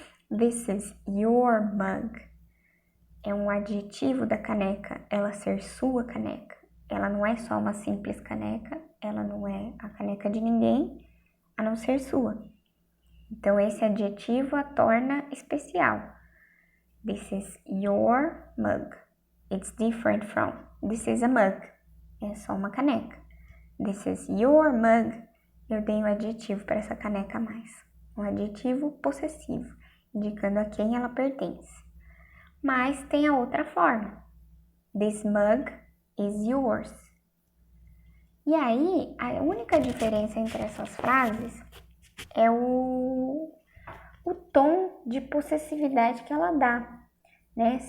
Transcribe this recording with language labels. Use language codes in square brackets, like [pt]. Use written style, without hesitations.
[en] This is your mug. [pt] É um adjetivo da caneca, ela ser sua caneca. Ela não é só uma simples caneca, ela não é a caneca de ninguém, a não ser sua. Então, esse adjetivo a torna especial. [en] This is your mug. It's different from this is a mug. [pt] É só uma caneca. [en] This is your mug. [pt] Eu dei um adjetivo para essa caneca a mais. Um adjetivo possessivo, indicando a quem ela pertence. Mas tem a outra forma. [en] This mug is yours. [pt] E aí, a única diferença entre essas frases é o tom de possessividade que ela dá, né?